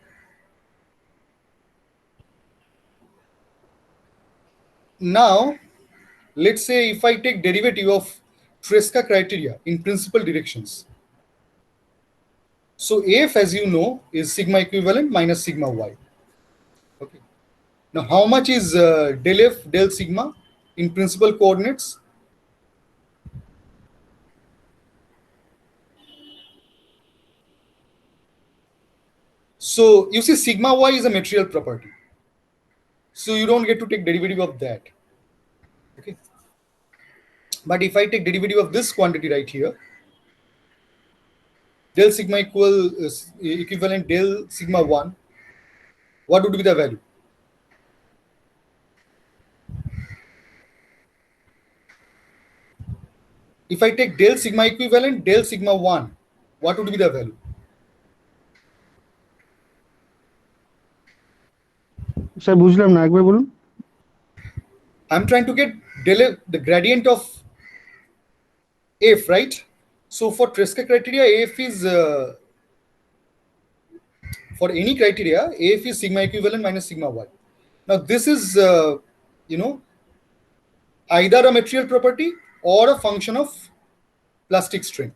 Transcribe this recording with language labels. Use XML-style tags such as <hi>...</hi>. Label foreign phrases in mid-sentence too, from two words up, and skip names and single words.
<en>Now let's say if I take derivative of Tresca criteria in principal directions. So AF, as you know, is sigma equivalent minus sigma y. Okay. Now how much is del F del sigma in principal coordinates? So you see sigma y is a material property. So you don't get to take derivative of that. Okay. But if I take derivative of this quantity right here, del sigma equivalent del sigma 1, what would be the value? If I take del sigma equivalent del sigma 1, what would be the value?</en> <bn>স্যার বুঝলাম না, একবার বলুন।</bn> <en>I'm trying to get the gradient of f, right? So for Tresca criteria, f is for any criteria, af is sigma equivalent minus sigma y. Now this is either a material property or a function of plastic strain.</en>